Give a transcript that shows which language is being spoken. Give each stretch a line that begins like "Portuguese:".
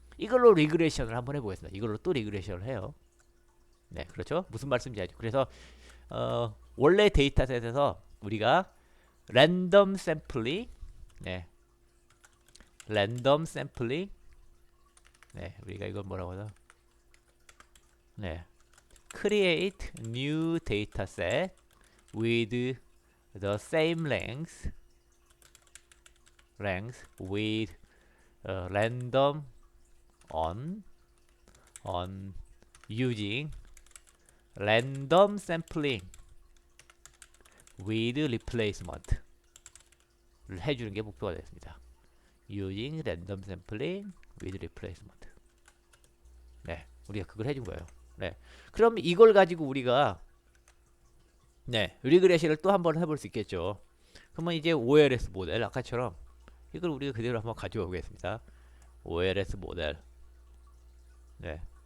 Korean: 이걸로 리그레이션을 한번 해보겠습니다. 이걸로 또 리그레이션을 해요. 네, 그렇죠? 무슨 말씀인지 알죠? 그래서 원래 데이터셋에서 우리가 랜덤 샘플링, 네, 랜덤 샘플링, 네, 우리가 이걸 뭐라고 하죠?
English: 네, create new dataset with the same length with random on using random sampling with replacement
Korean: 를 해주는 게 목표가 되겠습니다.
English: using random sampling with replacement.
Korean: 네, 우리가 그걸 해준 거예요. 네, 그럼 이걸 가지고 우리가 네, 리그레션을 또 한번 해볼 수 있겠죠. 그러면 이제 OLS 모델 아까처럼 이걸 우리가 그대로 한번 가져와 보겠습니다. OLS 모델. 네.